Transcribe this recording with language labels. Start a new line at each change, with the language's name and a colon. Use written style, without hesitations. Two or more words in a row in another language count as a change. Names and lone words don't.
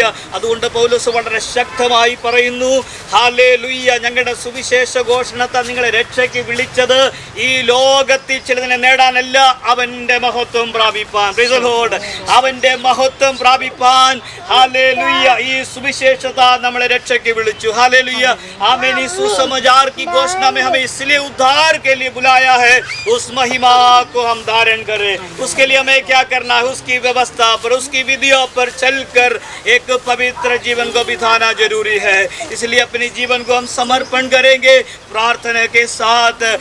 Malayalam: അതുകൊണ്ട് പൗലോസ് വളരെ ശക്തമായി പറയുന്നു, ഹല്ലേലൂയ, ഞങ്ങളുടെ സുവിശേഷ ഘോഷണത്തെ നിങ്ങളെ രക്ഷയ്ക്ക് വിളിച്ചത് ഈ ലോകത്തിൽ ചിലതിനെ നേടാനല്ല, അവൻ്റെ മഹത്വം പ്രാപിപ്പാൻ.
English: Praise the Lord.
Malayalam: അവൻ്റെ മഹത്വം പ്രാപിപ്പാൻ ഹല്ലേലൂയ ഈ സുവിശേഷത നമ്മളെ രക്ഷയ്ക്ക് വിളിച്ചു. ഹല്ലേലൂയ.
Hindi: आमेन. इस सुसमाचार की घोषणा में हमें इसलिए उद्धार के लिए बुलाया है, उस महिमा को हम धारण करें. उसके लिए हमें क्या करना है? उसकी व्यवस्था पर, उसकी विधियों पर चलकर एक पवित्र जीवन को बिताना जरूरी है. इसलिए अपने जीवन को हम समर्पण करेंगे प्रार्थना के साथ.